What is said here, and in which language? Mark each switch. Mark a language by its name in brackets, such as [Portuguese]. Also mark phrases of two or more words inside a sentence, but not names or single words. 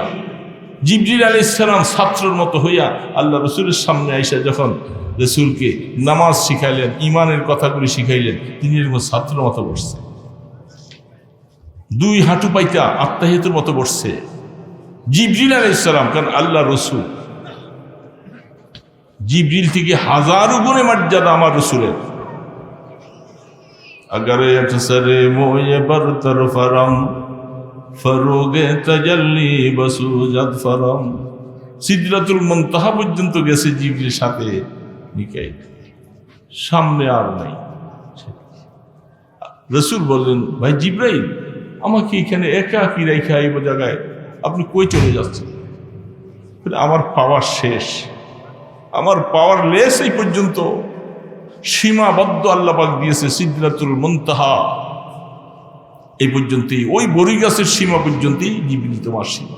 [Bangla] জিবরিল আলাইহিস সালাম ছাত্রের মতো হইয়া আল্লাহ রসুলের সামনে আইসা যখন রসুলকে নামাজ শিখাইলেন, ইমানের কথাগুলি শিখাইলেন, তিনি এরকম ছাত্রের মতো বসছে, দুই হাঁটু পাইতা আত্মাহিতের মতো বসছে জিবরিল আলাইহিস সালাম। কারণ আল্লাহ রসুল, জিবরিল থেকে হাজারো গুণে মর্যাদা আমার রসুলের। [Persian] اگر اکثرِ مویی برتر پرم فروغِ تجلی بسوزد پرم, [Bangla] সিদরাতুল মুনতাহা পর্যন্ত গেছে জিবরিলের সাথে মিকাইল, সামনে আর নাই। রসুল বললেন, ভাই জিবরাইল, আমাকে এখানে একা কি রেখে এই জায়গায় আপনি কই চলে যাচ্ছেন? আমার পাওয়ার শেষ, আমার [English] power less [Bangla] এই পর্যন্ত, সীমাবদ্ধ আল্লাহ পাক দিয়েছে সিদরাতুল মুনতাহা এই পর্যন্তই, ওই বড়ি গাছের সীমা পর্যন্তই জিবরিল তোমার সীমা।